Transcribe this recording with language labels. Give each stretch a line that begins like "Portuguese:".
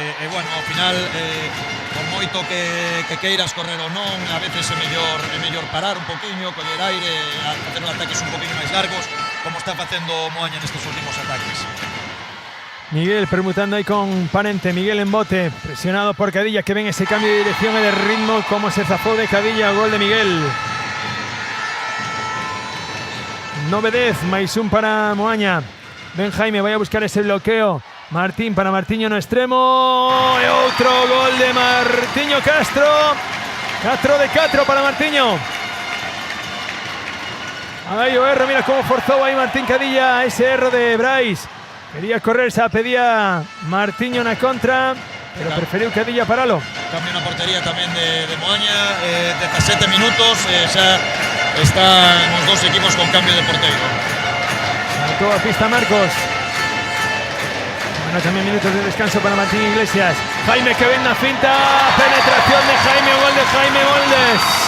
Galician: Bueno, ao final por moito que queiras correr ou non, a veces é mellor parar un poquinho, coller aire, facer ataques un poquinho máis largos, como está facendo Moaña nestes últimos ataques.
Spanish: Miguel permutando ahí con Parente, Miguel en bote, presionado por Cadilla, que ven ese cambio de dirección y de ritmo, como se zafó de Cadilla, gol de Miguel.
Galician: 9-10, máis un para Moaña. Ben Jaime, vai a buscar ese bloqueo. Martín para Martiño no extremo. E outro gol de Martiño Castro. 4 de 4 para Martiño. Aí o erro, mira cómo forzou aí Martín Cadilla ese erro de Bryce. Quería correr, xa pedía Martiño na contra, pero preferiu Cadilla paralo. Cambio na portería tamén de Moaña, 17 minutos, xa están os dos equipos con cambio de porteiro. Saltó a pista Marcos.
Spanish: Bueno, también minutos de descanso para Martín Iglesias.
Galician: Jaime que ven na finta, penetración de Jaime, gol de Jaime Goldes.